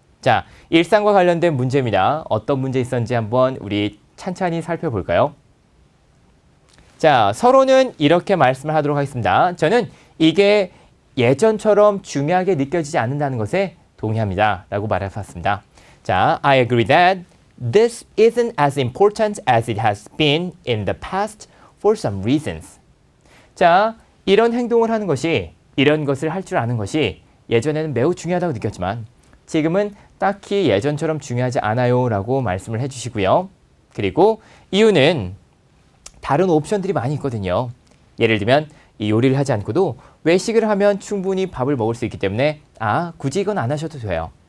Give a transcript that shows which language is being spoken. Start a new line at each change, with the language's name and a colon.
Korean: 자, 일상과 관련된 문제입니다. 어떤 문제 있었는지 한번 우리 찬찬히 살펴볼까요? 자, 서로는 이렇게 말씀을 하도록 하겠습니다. 저는 이게 예전처럼 중요하게 느껴지지 않는다는 것에 동의합니다. 라고 말해봤습니다.
English: 자, I agree that this isn't as important as it has been in the past for some reasons.
Korean: 자, 이런 행동을 하는 것이, 이런 것을 할 줄 아는 것이 예전에는 매우 중요하다고 느꼈지만 지금은 딱히 예전처럼 중요하지 않아요 라고 말씀을 해주시고요. 그리고 이유는 다른 옵션들이 많이 있거든요. 예를 들면 이 요리를 하지 않고도 외식을 하면 충분히 밥을 먹을 수 있기 때문에 굳이 이건 안 하셔도 돼요.